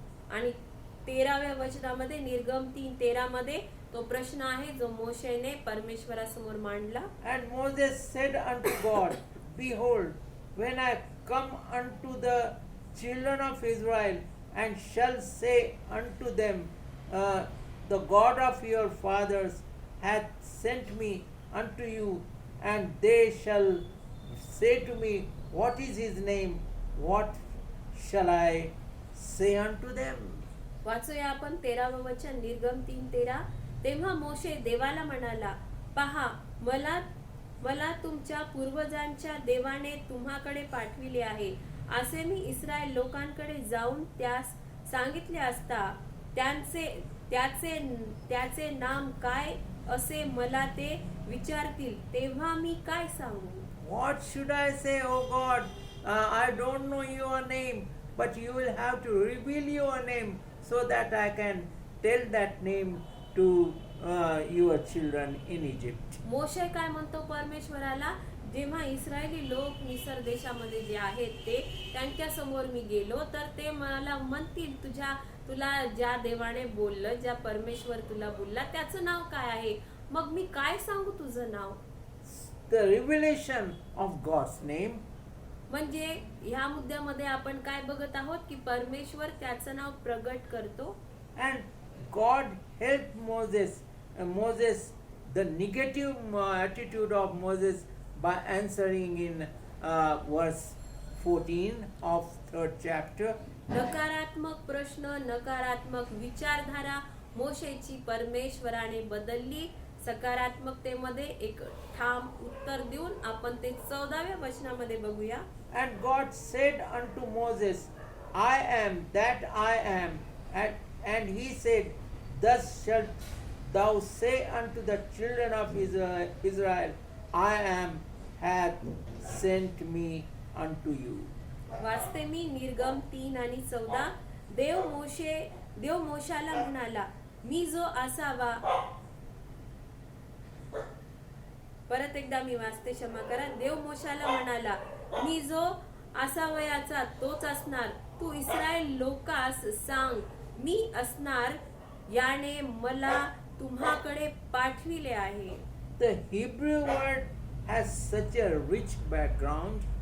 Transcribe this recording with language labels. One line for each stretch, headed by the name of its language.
Marathi: आणि 13व्या वचनामध्ये निर्गम 3:13 मध्ये तो प्रश्न आहे जो मोशेने परमेश्वरासमोर मांडला.
English: And Moses said unto God, Behold, when I come unto the children of Israel, and shall say unto them, The God of your fathers hath sent me unto you, and they shall say to me, What is his name? What shall I say unto them?
Marathi: वाचूया आपण 13वं वचन निर्गम 3:13. तेव्हा मोशे देवाला म्हणाला, पहा मला तुमच्या पूर्वजांच्या देवाने तुम्हाकडे पाठविले आहे. असे मी इस्रायल लोकांकडे जाऊन त्यास सांगितले असता त्याचे नाम काय असे मला ते विचारतील तेव्हा मी काय सांगू.
English: What should I say, O God? I don't know your name, but you will have to reveal your name so that I can tell that name to your children in Egypt.
Marathi: मोशे काय म्हणतो परमेश्वराला, जेव्हा Israeli लोक मिसर देशामध्ये जे आहेत ते त्यांच्या समोर मी गेलो तर ते मला म्हणतील तुला ज्या देवाने बोललं, ज्या परमेश्वर तुला बोलला त्याचं नाव काय आहे. मग मी काय सांगू तुझं नाव.
English: The revelation of God's name.
Marathi: म्हणजे ह्या मुद्द्यामध्ये आपण काय बघत आहोत की परमेश्वर त्याचं नाव प्रगट करतो.
English: And God helped Moses, the negative attitude of Moses, by answering in verse 14 of 3rd chapter.
Marathi: नकारात्मक प्रश्न, नकारात्मक विचारधारा मोशेची परमेश्वराने बदलली. सकारात्मकतेमध्ये एक ठाम उत्तर देऊन आपण ते 14व्या वचनामध्ये बघूया.
English: And God said unto Moses, I am that I am. And he said, Thus shalt thou say unto the children of Israel, I am hath sent me unto you.
Marathi: वाचते मी निर्गम 3 आणि 14. देव मोशाला म्हणाला, मी जो असावा. परत एकदा मी वाचते, क्षमा करा. देव मोशाला म्हणाला, मी जो असावयाचा तोच असणार. तू इस्रायल लोकास सांग, मी असणार याने मला तुम्हाकडे पाठविले आहे.
English: The Hebrew word has such a rich background.